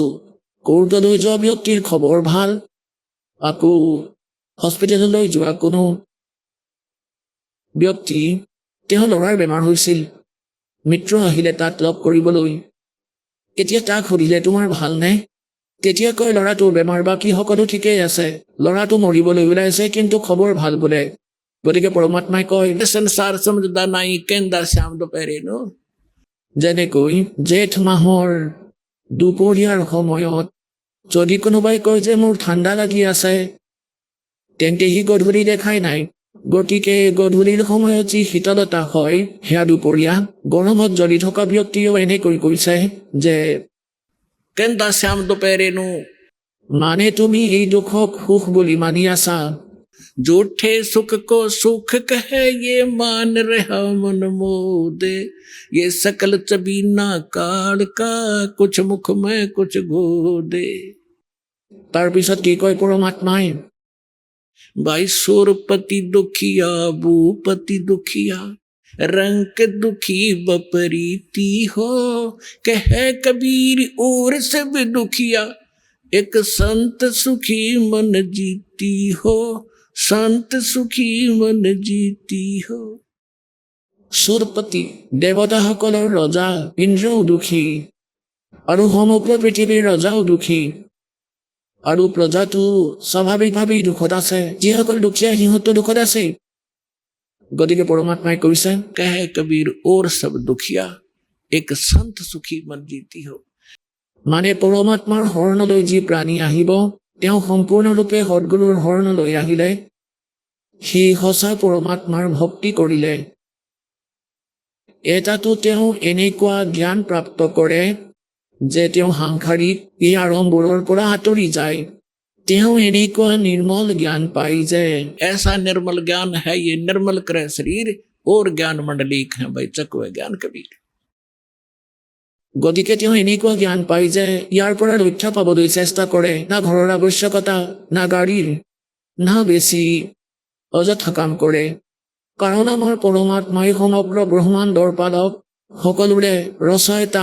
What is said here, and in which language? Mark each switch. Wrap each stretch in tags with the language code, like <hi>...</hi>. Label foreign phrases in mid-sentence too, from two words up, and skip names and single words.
<as>কোৰ্টলৈ যোৱা ব্যক্তিৰ খবৰ ভাল, আকৌ হস্পিটেললৈ যোৱা কোনো ব্যক্তি, তেওঁ ল'ৰাৰ বেমাৰ হৈছিল, মিত্ৰ আহিলে তাত লগ কৰিবলৈ। এতিয়া তাক সুধিলে তোমাৰ ভালনে? তেতিয়া কয় ল'ৰাটোৰ বেমাৰ বাকী সকলো ঠিকেই আছে, ল'ৰাটো মৰিবলৈ ওলাইছে কিন্তু খবৰ ভাল বোলে। গতিকে পৰমাত্মাই কয়</as> <hi>संसार समझदा नहीं कहंदा श्याम दोपहरे नो।</hi> <as>যেনেকৈ জেঠ মাহৰ দুপৰীয়াৰ সময়ত যদি কোনোবাই কয় যে মোৰ ঠাণ্ডা লাগি আছে, তেন্তে সি গধূলি দেখাই নাই। গতিকে গধূলিৰ সময়ত যি শীতলতা হয় সেয়া দুপৰীয়া। গৰমত জ্বলি থকা ব্যক্তিয়েও এনেকৈ কৈছে যে</as> <hi>कहंदा श्याम दोपहरे नो।</hi> <as>মানে তুমি এই দুখক সুখ বুলি মানি আছা।</as> <hi>झूठे सुख को सुख कहे ये मान रहा मन मोदे। ये सकल चबीना काल का कुछ मुख में कुछ गोदे।</hi> <as>তাৰপিছত কি কয় পৰমাত্মাই,</as> <hi>भाई सुरपति दुखिया भूपति दुखिया रंग दुखी बपरीती हो। कह कबीर और सब दुखिया एक संत सुखी मन जीती हो। संत सुखी मन जीती हो।</hi> <as>সুৰপতি দেৱতাসকলৰ ৰজা ইন্দ্ৰও দুখী, আৰু সমগ্ৰ পৃথিৱীৰ ৰজাও দুখী, আৰু প্ৰজাটো স্বাভাৱিকভাৱেই দুখত আছে। যিসকল দুখীয়া সিহঁতো দুখত আছে। গতিকে পৰমাত্মাই কৈছে</as> <hi>कह कबीर और सब दुखिया एक संत सुखी मन जीती हो।</hi> <as>মানে পৰমাত্মাৰ শৰণলৈ যি প্ৰাণী আহিব, তেওঁ সম্পূৰ্ণৰূপে সদ্গুৰুৰ শৰণলৈ আহিলে, সি সঁচা পৰমাত্মাৰ ভক্তি কৰিলে, এটাতো তেওঁ এনেকুৱা জ্ঞান প্ৰাপ্ত কৰে যে তেওঁ সাংসাৰিক এই আড়ম্বৰৰ পৰা আঁতৰি যায়। তেওঁ এনেকুৱা নিৰ্মল জ্ঞান পায় যে</as> <hi>ऐसा निर्मल ज्ञान है ये निर्मल करे शरीर और ज्ञान मंडलीक है भाई चकवे ज्ञान कबीर।</hi> <as>গতিকে তেওঁ এনেকুৱা জ্ঞান পায় যে ইয়াৰ পৰা ৰক্ষা পাবলৈ চেষ্টা কৰে। না ঘৰৰ আৱশ্যকতা, না গাড়ীৰ, না বেছি অযথা কাম কৰে। কাৰণ আমাৰ পৰমাত্মাই সমগ্ৰ ব্ৰহ্মাণ্ডৰ পালক, সকলোৰে ৰচয়িতা।</as>